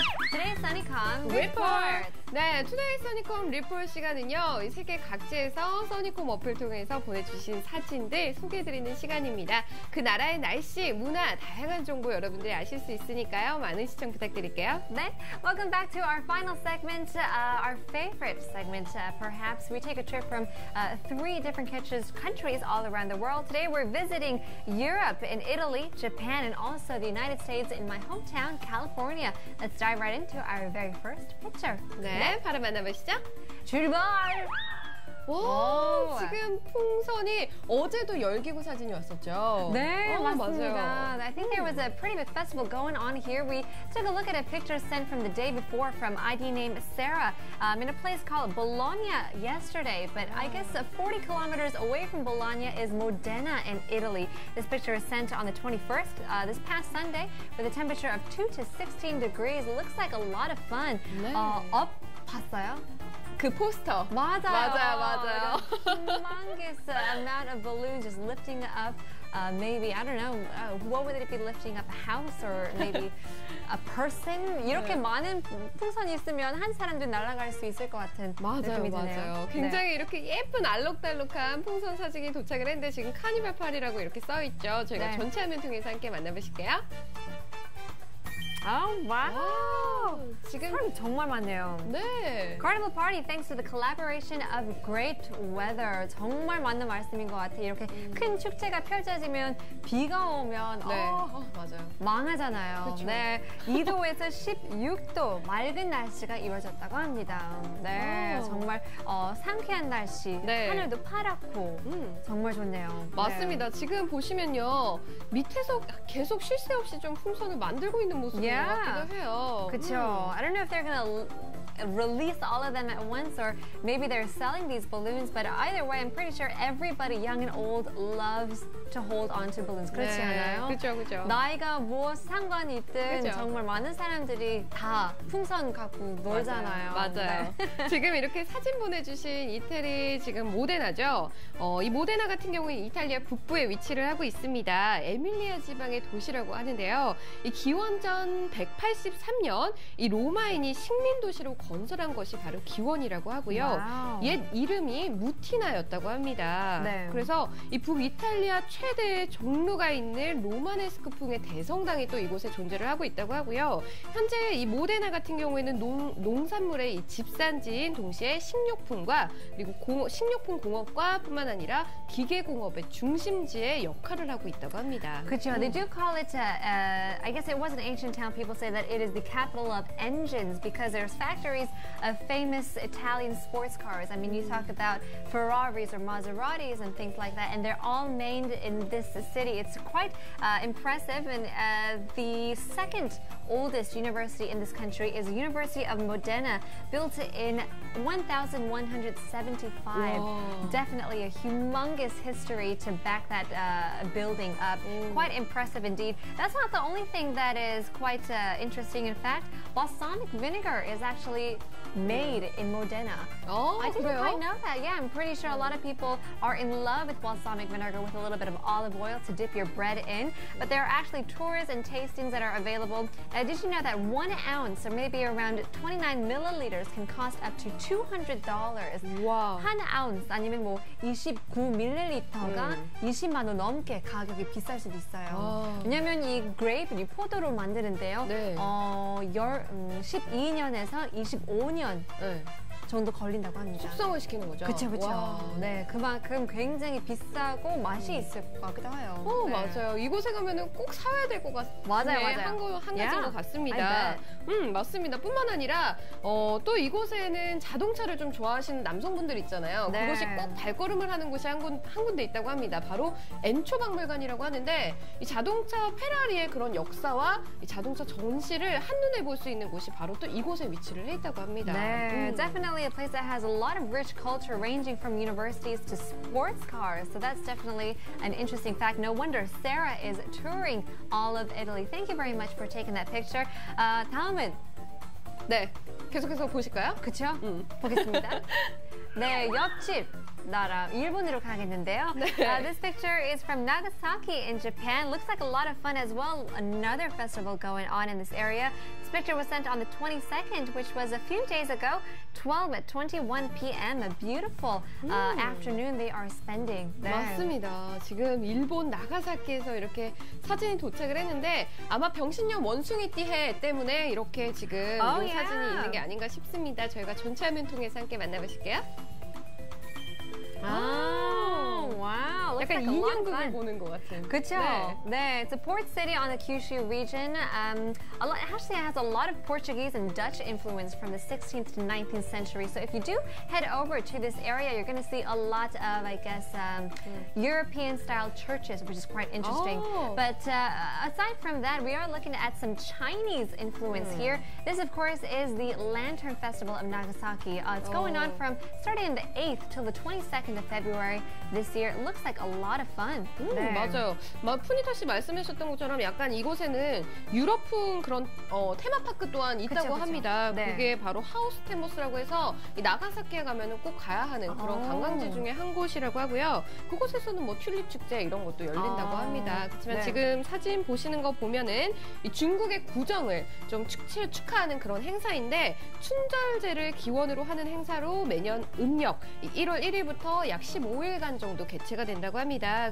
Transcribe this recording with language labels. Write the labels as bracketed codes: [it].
[ko] Today's 써니콤 리포트. 네, 투데이 써니콤 리포트 시간은요, 이 세계 각지에서 써니콤 어플을 통해서 보내주신 사진들 소개해드리는 시간입니다. 그 나라의 날씨, 문화, 다양한 정보 여러분들이 아실 수 있으니까요. 많은 시청 부탁드릴게요. [en] 네, welcome back to our final segment, our favorite segment. Perhaps we take a trip from 3 different countries all around the world. Today we're visiting Europe, in Italy, Japan, and also the United States in my hometown, California. Let's dive right into our very first picture. [ko] 네, 바로 만나보시죠. 출발! 와, 지금 풍선이 어제도 열기구 사진이 왔었죠? 네, 맞습니다. 맞아요. [en] I think there was a pretty big festival going on here. We took a look at a picture sent from the day before from ID named Sarah in a place called Bologna yesterday. But I guess 40 kilometers away from Bologna is Modena in Italy. This picture is sent on the 21st, this past Sunday, with a temperature of 2 to 16 degrees. It looks like a lot of fun. [ko] 네. Up 봤어요? 그 포스터. 맞아요. [en] Humongous amount of balloons just lifting up. Maybe, I don't know, what would it be lifting up? A house or maybe a person? [ko] 이렇게 많은 풍선이 있으면 한 사람도 날아갈 수 있을 것 같은 느낌이 드네요. 굉장히 이렇게 예쁜 알록달록한 풍선 사진이 도착을 했는데 지금 카니발 파리라고 이렇게 써있죠. 저희가 전체 화면 통해서 함께 만나보실게요. 와우! 지금 사람이 정말 많네요. 네. [en] Carnival Party thanks to the collaboration of great weather. [ko] 정말 맞는 말씀인 것 같아요. 이렇게 큰 축제가 펼쳐지면 비가 오면 맞아요. 망하잖아요. 그쵸. 네, 2도에서 16도 맑은 날씨가 이루어졌다고 합니다. 네, 정말 상쾌한 날씨. 네. 하늘도 파랗고 정말 좋네요. 맞습니다. 지금 보시면요. 밑에서 계속 쉴 새 없이 좀 풍선을 만들고 있는 모습인 것 같기도 해요. 그쵸. [en] I don't know if they're gonna release all of them at once or maybe they're selling these balloons, but either way, I'm pretty sure everybody, young and old, loves to hold on to balloons. [ko] 그렇지 않아요? 그렇죠. 나이가 뭐 상관이 있든 그쵸. 정말 많은 사람들이 다 풍선 갖고 놀잖아요. 맞아요. 네. 지금 이렇게 사진 보내주신 이태리 지금 모데나죠. 이 모데나 같은 경우는 이탈리아 북부에 위치를 하고 있습니다. 에밀리아 지방의 도시라고 하는데요. 이 기원전 183년 이 로마인이 식민 도시로 건설한 것이 바로 기원이라고 하고요. 와우. 옛 이름이 무티나였다고 합니다. 네. 그래서 이 북이탈리아 최대의 종로가 있는 로마네스크풍의 대성당이 또 이곳에 존재를 하고 있다고 하고요. 현재 이 모데나 같은 경우에는 농산물의 이 집산지인 동시에 식료품과 그리고 식료품 공업과 뿐만 아니라 기계 공업의 중심지의 역할을 하고 있다고 합니다. 그렇죠. [en] They do call it, I guess it was an ancient town. People say that it is the capital of engines because there's factories of famous Italian sports cars. I mean, you talk about Ferraris or Maseratis and things like that, and they're all made in this city. It's quite impressive, and the second oldest university in this country is the University of Modena, built in 1175. Whoa. Definitely a humongous history to back that building up. Quite impressive indeed. That's not the only thing that is quite interesting. In fact, balsamic vinegar is actually made in Modena. I didn't quite know that. Yeah, I'm pretty sure a lot of people are in love with balsamic vinegar with a little bit of olive oil to dip your bread in. But there are actually tours and tastings that are available. Did you know that 1 ounce, or maybe around 29 milliliters, can cost up to $200? [ko] 와. 한 ounce 아니면 뭐 29ml가 20만 원 넘게 가격이 비쌀 수도 있어요. 왜냐면 이 그레이프, 이 포도로 만드는데요. 네. 12년에서 25년 정도 걸린다고 합니다. 숙성을 시키는 거죠? 그렇죠. 네, 그만큼 굉장히 비싸고 맛이 있을 것 같기도 해요. 네. 맞아요. 이곳에 가면은 꼭 사야 될 것 같아요. 맞아요. 한 가지인 것 같습니다. 맞습니다. 뿐만 아니라 또 이곳에는 자동차를 좀 좋아하시는 남성분들 있잖아요. 네. 그곳이 꼭 발걸음을 하는 곳이 한 군데 있다고 합니다. 바로 엔초 박물관이라고 하는데 이 자동차 페라리의 그런 역사와 이 자동차 전시를 한눈에 볼 수 있는 곳이 바로 또 이곳에 위치를 해 있다고 합니다. [en] 네, definitely a place that has a lot of rich culture ranging from universities to sports cars. So that's definitely an interesting fact. No wonder Sarah is touring all of Italy. Thank you very much for taking that picture. [ko] 다음은 네, 계속해서 보실까요? 그렇죠? 보겠습니다. 네, 옆집 나라 일본으로 가겠는데요. [en] This picture is from Nagasaki in Japan. Looks like a lot of fun as well. Another festival going on in this area. This picture was sent on the 22nd, which was a few days ago. 12:21 p.m. A beautiful afternoon they are spending there. [ko] 맞습니다. 지금 일본 나가사키에서 이렇게 사진이 도착을 했는데 아마 병신년 원숭이띠 해 때문에 이렇게 지금 이 사진이 있는 게 아닌가 싶습니다. 저희가 전체 화면 통해서 함께 만나보실게요. [en] Wow. Looks [ko] 약간 [en] like a lot of [ko] 인형극을 [en] fun. [ko] 보는 것 같은. 그쵸? [en] 네, it's a port city on the Kyushu region. Actually, it has a lot of Portuguese and Dutch influence from the 16th to 19th century. So if you do head over to this area, you're going to see a lot of, I guess, European-style churches, which is quite interesting. But aside from that, we are looking at some Chinese influence here. This, of course, is the Lantern Festival of Nagasaki. It's going on from starting on the 8th till the 22nd of February this year. It looks like a lot of fun. [ko] 네. 맞아요. 푸니타 씨 말씀하셨던 것처럼 약간 이곳에는 유럽풍 그런 테마파크 또한 있다고 합니다. 네. 그게 바로 하우스 템버스라고 해서 이 나가사키에 가면은 꼭 가야 하는 그런 관광지 중에 한 곳이라고 하고요. 그곳에서는 뭐 튤립 축제 이런 것도 열린다고 합니다. 그렇지만 지금 사진 보시는 거 보면은 이 중국의 구정을 좀 축하하는 그런 행사인데 춘절제를 기원으로 하는 행사로 매년 음력 1월 1일부터 약 15일간 정도 개최가 된다고 합니다.